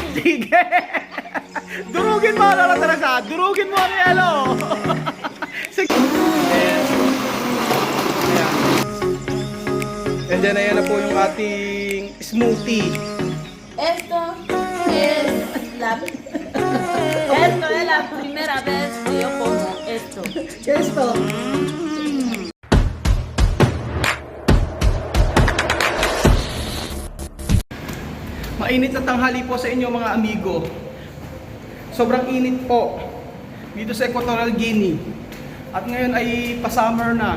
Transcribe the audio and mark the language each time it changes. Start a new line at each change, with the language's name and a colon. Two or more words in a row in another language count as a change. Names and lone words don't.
Filipino: Sige. Durugin mo, Lola Teresa. Durugin mo ang yelo. Sige. Ayan.
English: And then,
Filipino: ayan na po yung ating smoothie.
Spanish: Esto es la primera vez que yo como esto. Esto.
Filipino: Mainit na tanghali po sa inyo mga amigo. Sobrang init po dito sa Equatorial Guinea. At ngayon ay pa-summer na.